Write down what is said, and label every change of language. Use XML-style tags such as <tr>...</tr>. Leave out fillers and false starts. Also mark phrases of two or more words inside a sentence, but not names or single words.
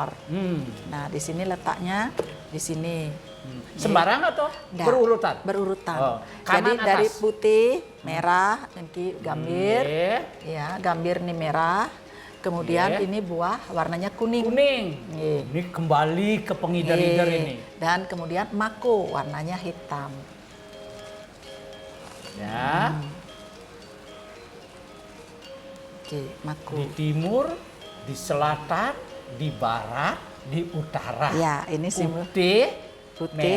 <id>Nah, di sini letaknya di sini. Sembarang atau Nggak, berurutan? Berurutan. Oh, Jadi kanan dari atas. putih, merah, ini gambir, Nggih. ya gambir ini merah. Kemudian Nggih. ini buah warnanya kuning. Kuning. Nggih. Ini kembali ke pengidar-idar Nggih. ini. Dan kemudian mako warnanya hitam. Ya. Oke, mako. Di timur, di selatan, di barat, di utara. Ya, ini simbol Putih,</id>